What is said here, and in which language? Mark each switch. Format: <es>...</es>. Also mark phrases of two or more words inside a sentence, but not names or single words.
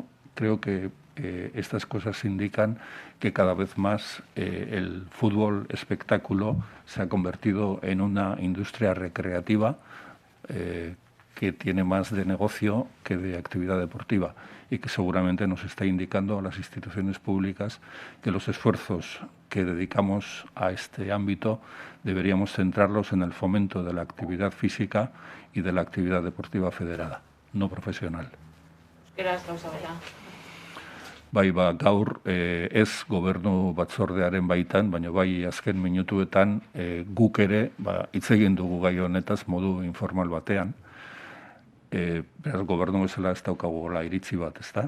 <es>creo que estas cosas indican que cada vez más el fútbol espectáculo se ha convertido en una industria recreativa que tiene más de negocio que de actividad deportiva, y que seguramente nos está indicando a las instituciones públicas que los esfuerzos que dedicamos a este ámbito deberíamos centrarlos en el fomento de la actividad física y de la actividad deportiva federada, no profesional.</es> <eu>Bai, gaur ez gobernu batzordearen baitan, baina bai azken minutuetan guk ere hitz egin dugu gai honetaz modu informal batean. Beraz, gobernu bezala ez daukagula iritzi bat, ezta?</eu>